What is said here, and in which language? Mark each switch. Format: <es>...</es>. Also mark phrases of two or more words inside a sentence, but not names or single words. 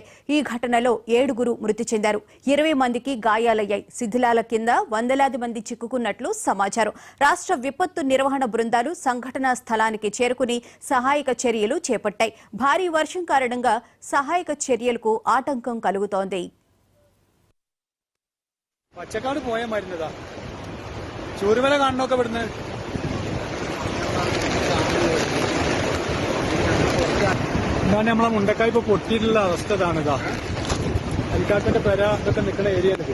<te>ఈ ఘటనలో 7గురు మృతి చెందారు. 20 మందికి గాయాలయ్యాయి. శిథిలాల కింద వందలాది మంది చిక్కుకున్నట్లు సమాచారం. రాష్ట్ర విపత్తు నిర్వహణ బృందాలు సంఘటనా స్థలానికి చేరుకుని సహాయక చర్యలు చేపట్టాయి. భారీ వర్షం కారణంగా సహాయక చర్యలకు ఆటంకం కలుగుతోంది.</te> <ml>പച്ചക്കാട് പോയ മരുന്നതാ ചൂരുമല കാണണമൊക്കെ ഇവിടുന്ന് ഇതാണ് നമ്മളെ മുണ്ടക്കായ് ഇപ്പൊ പൊട്ടിയിട്ടുള്ള അവസ്ഥ ഇതാണിതാ. അരിക്കാക്കന്റെ പെര ഇതൊക്കെ നിൽക്കുന്ന ഏരിയ ഇത്.</ml>